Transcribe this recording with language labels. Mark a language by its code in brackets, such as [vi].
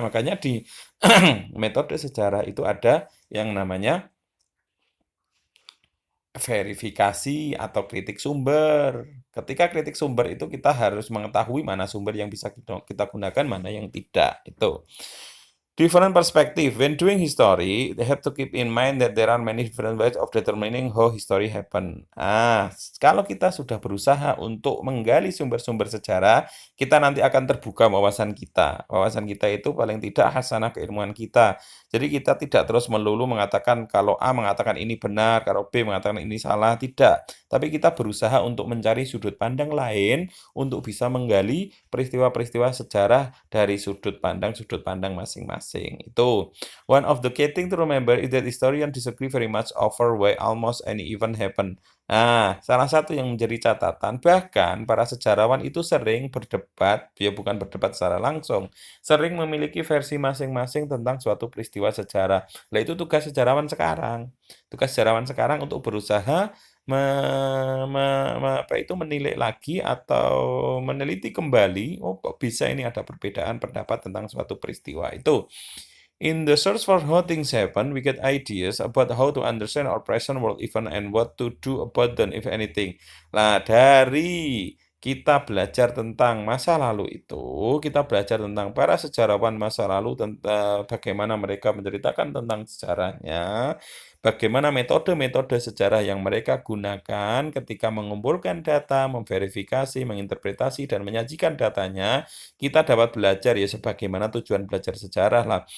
[id] Makanya di metode sejarah itu ada yang namanya verifikasi atau kritik sumber. Ketika kritik sumber itu kita harus mengetahui mana sumber yang bisa kita gunakan, mana yang tidak, itu. [en] Different perspective. When doing history, they have to keep in mind that there are many different ways of determining how history happen. [id] Kalau kita sudah berusaha untuk menggali sumber-sumber sejarah, kita nanti akan terbuka wawasan kita. Wawasan kita itu paling tidak hasanah keilmuan kita. Jadi kita tidak terus melulu mengatakan kalau A mengatakan ini benar, kalau B mengatakan ini salah, tidak. Tapi kita berusaha untuk mencari sudut pandang lain untuk bisa menggali peristiwa-peristiwa sejarah dari sudut pandang masing-masing. Itu. [en] One of the key thing to remember is that historians disagree very much over why almost any event happen. [id] Salah satu yang menjadi catatan, bahkan para sejarawan itu sering berdebat, ya bukan berdebat secara langsung, sering memiliki versi masing-masing tentang suatu peristiwa sejarah. Nah, itu tugas sejarawan sekarang. Tugas sejarawan sekarang untuk berusaha me me me apa itu, menilai lagi atau meneliti kembali, kok bisa ini ada perbedaan pendapat tentang suatu peristiwa itu. [en] In the search for how things happen, we get ideas about how to understand our present world event and what to do about them if anything. [id] Nah, dari kita belajar tentang masa lalu itu, kita belajar tentang para sejarawan masa lalu, tentang bagaimana mereka menceritakan tentang sejarahnya, bagaimana metode-metode sejarah yang mereka gunakan ketika mengumpulkan data, memverifikasi, menginterpretasi, dan menyajikan datanya, kita dapat belajar ya sebagaimana tujuan belajar sejarah lah.